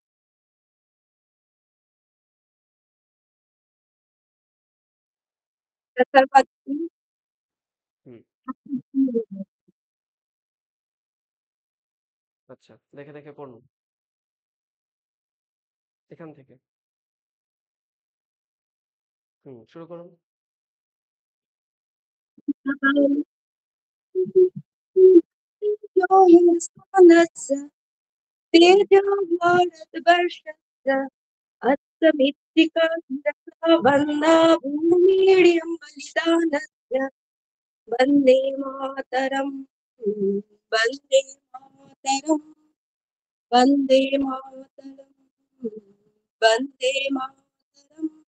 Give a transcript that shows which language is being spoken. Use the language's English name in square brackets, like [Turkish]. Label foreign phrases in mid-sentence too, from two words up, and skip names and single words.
[Bangla] হুম, আচ্ছা, দেখে দেখে পড়ুন এখান থেকে। শুরু করুন। [Sanskrit] भारतवर्षस्य वन्दा भूमिडियं बलिदानस्य वन्दे मातरम् वन्दे मातरम् वन्दे मातरम् वन्दे मातरम्।